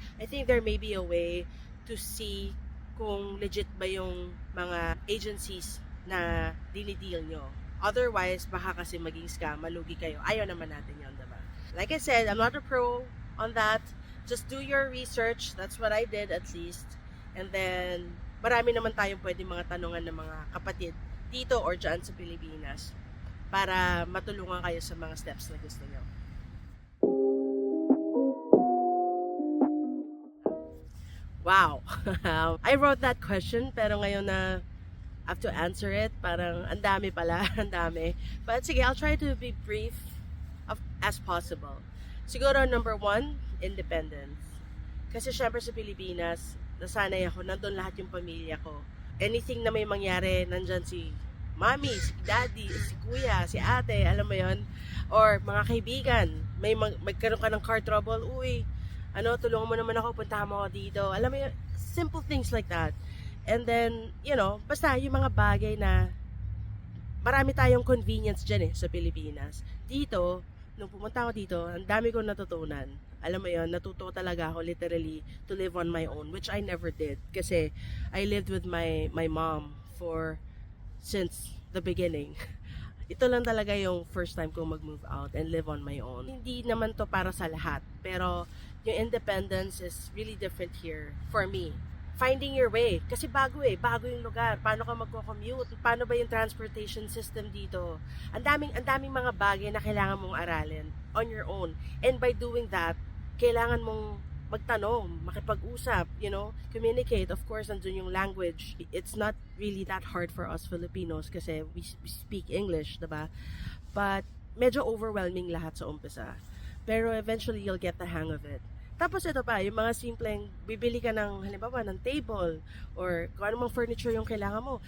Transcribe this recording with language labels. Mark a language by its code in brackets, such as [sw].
[en] I think there may be a way to see [tl] kung legit ba yung mga agencies na dinideal nyo. Otherwise, baka kasi maging scam, malugi kayo. Ayaw naman natin yun, diba? [en] Like I said, I'm not a pro on that. Just do your research. That's what I did, at least. [tl] And then, marami naman tayong pwede mga tanungan ng mga kapatid dito or dyan sa Pilipinas para matulungan kayo sa mga steps na gusto nyo. Wow! [en] I wrote that question, [tl] pero ngayon na [en] I have to answer it, [tl] parang ang dami pala, ang dami. [en] But sige, I'll try to be brief as possible. [tl] Siguro, number 1, independence. Kasi syempre sa Pilipinas, nasanay ako, nandun lahat yung pamilya ko. Anything na may mangyari, nandyan si mami, si daddy, si kuya, si ate, alam mo yon, or mga kaibigan, magkaroon ka ng car trouble, uy, tulungan mo naman ako, puntahan mo ako dito, alam mo yun, [en] simple things like that. [tl] And then, basta yung mga bagay na marami tayong convenience dyan sa Pilipinas. Dito, nung pumunta ako dito, ang dami kong natutunan. Alam mo yun, natuto talaga ako [en] literally to live on my own, which I never did. Kasi I lived with my mom since the beginning. [tl] Ito lang talaga yung first time ko mag-move out [en] and live on my own. [tl] Hindi naman to para sa lahat, pero yung [en] independence is really different here for me. Finding your way. [tl] Kasi bago yung lugar. Paano ka magko-commute? Paano ba yung transportation system dito? Ang daming mga bagay na kailangan mong aralin [en] on your own. [tl] And by doing that, kailangan mong magtanong, makipag-usap, communicate. Of course, nandun yung language. [en] It's not really that hard for us Filipinos kasi we speak English, diba? But [tl] medyo overwhelming lahat sa umpisa. [en] Pero eventually, you'll get the hang of it. [tl] Tapos ito pa, yung mga simpleng, bibili ka ng, halimbawa, ng table or kung anumang furniture yung kailangan mo.